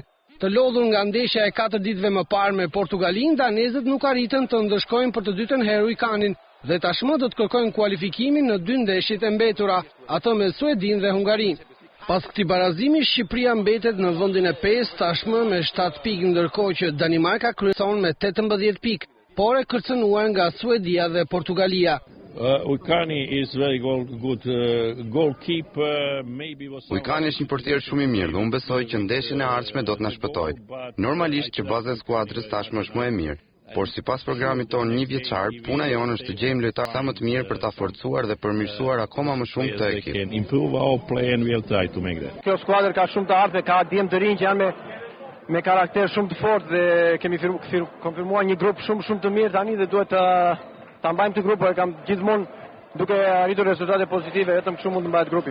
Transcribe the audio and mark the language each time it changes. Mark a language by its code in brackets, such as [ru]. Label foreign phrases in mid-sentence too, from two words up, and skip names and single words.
[sq] Të lodhur nga ndeshja e 4 ditëve më parë me Portugalin, danezët nuk arritën të ndëshkojnë për të dytën herë Ujkanin dhe tashmë do të kërkojnë kualifikimin në 2 ndeshjet e mbetura, ato me Suedin dhe Hungarin. Pas këtij barazimi, Shqipëria mbetet në vendin e 5 tashmë me 7 pikë, ndërkohë që Danimarka kryeson me 18 pikë, por e kërcënuar nga Suedia dhe Portugalia. [en] Ujkani is very good goalkeeper. [sq] Ujkani është një portier shumë i mirë dhe unë besoj që ndeshjen e ardhshme do të na shpëtojë. Normalisht që baza e skuadrës tashmë është më e mirë, por sipas programit tonë 1 vjeçar, puna jonë është të gjejmë lojtarë sa më të mirë për ta forcuar dhe përmirësuar akoma më shumë këtë ekip. Kjo skuadër ka shumë të ardhme, ka djem të rinj që janë me karakter shumë të fortë dhe kemi konfirmuar një grup shumë të mirë tani dhe duhet ta mbajmë të grupin, kam gjithmonë duke arritur rezultate pozitive, vetëm kështu mund të mbahet grupi.